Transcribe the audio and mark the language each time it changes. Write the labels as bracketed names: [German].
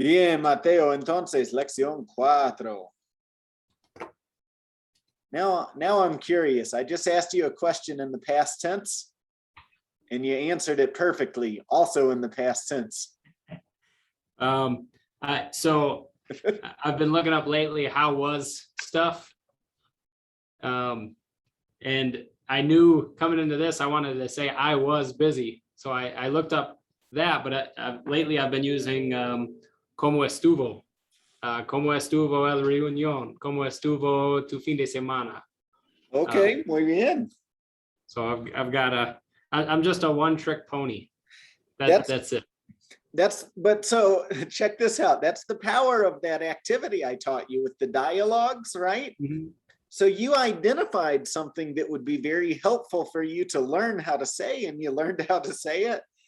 [Spanish] Bien, Mateo, entonces, lección 4. [English] Now I'm curious. I just asked you a question in the past tense, and you answered it perfectly, also in the past tense. So I've been looking up lately how was stuff. And I knew coming into this, I wanted to say I was busy. So I looked up that, but lately I've been using [Spanish] ¿Cómo estuvo? ¿Cómo estuvo el reunión? ¿Cómo estuvo tu fin de semana? Okay, muy bien. [English] So I'm just a one-trick pony. That's it. But so check this out. That's the power of that activity I taught you with the dialogues, right? Mm-hmm. So you identified something that would be very helpful for you to learn how to say, and you learned how to say it.